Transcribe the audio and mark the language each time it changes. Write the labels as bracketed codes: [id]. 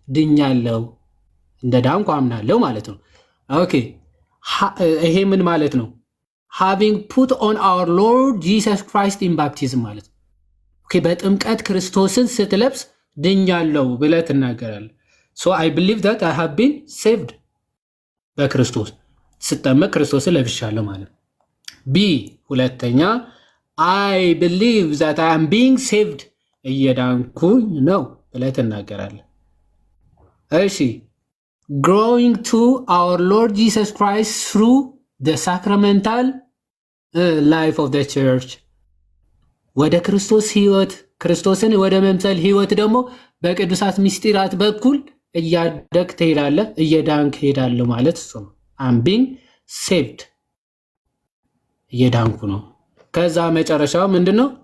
[am] ድኛለሁ እንደ ዳንኩ አምናለሁ ማለት ነው። ኦኬ ይሄ ምን ማለት ነው? [en] Having put on our Lord Jesus Christ in baptism [am] ማለት ነው። ኦኬ በጥምቀት ክርስቶስን ስትለብስ ድኛለሁ ብለህ ትናገራለህ። [en] So I believe that I have been saved. [am] በክርስቶስ ስጠመቅ ክርስቶስን ለብሻለሁ ማለት ነው። [en] B ሁለተኛ I believe that I am being saved. [am] እየዳንኩኝ ነው ብለህ ትናገራለህ። እሺ [en] growing to our Lord Jesus Christ through the sacramental life of the church. [am] ወደ ክርስቶስ ህይወት ክርስቶስን ወደ መምሰል ህይወት ደግሞ በቅዱሳት ምስጢራት በኩል እያደግ ትሄዳለህ፣ እየዳንክ ሄዳለህ ማለት እሱ ነው። [en] I'm being saved [am] እየዳንኩ ነው። ከዛ መጨረሻው ምንድነው?